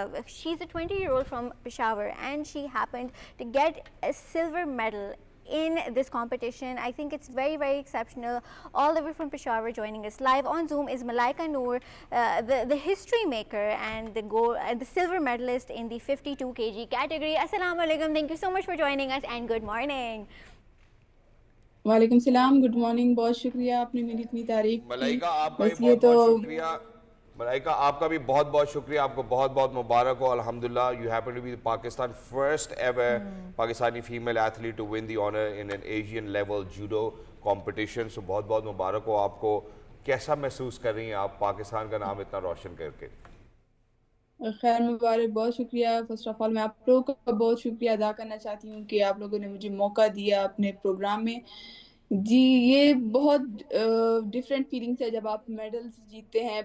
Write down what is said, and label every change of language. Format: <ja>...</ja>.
<en>She's a 20-year-old from Peshawar, and she happened to get a silver medal in this competition. I think it's very, very exceptional. All the way from Peshawar, joining us live on Zoom is Malaika Noor, the history maker and the silver medalist in the 52 kg category. Assalamu alaikum. Thank you so much for joining us, and good morning.</en> <hi>वालेकुम सलाम, good morning. बहुत शुक्रिया आपने मेरी इतनी तारीफ की. मलाइका आपका भी बहुत बहुत शुक्रिया. मलाइका आपका भी बहुत बहुत शुक्रिया. आपको बहुत बहुत मुबारक हो.</hi> <en>अल्हम्दुलिल्लाह, you happen to be the Pakistan first ever Pakistani female athlete to win the honor in an Asian level judo competition.</en> <hi>So बहुत बहुत मुबारक हो आपको. कैसा महसूस कर रही हैं आप पाकिस्तान का नाम इतना रोशन करके? खैर मुबारक, बहुत शुक्रिया. फर्स्ट ऑफ ऑल मैं आप लोगों का बहुत शुक्रिया अदा करना चाहती हूँ कि आप लोगों ने मुझे मौका दिया अपने प्रोग्राम में. जी, ये बहुत डिफरेंट फीलिंग्स है जब आप मेडल्स जीतते हैं.</hi>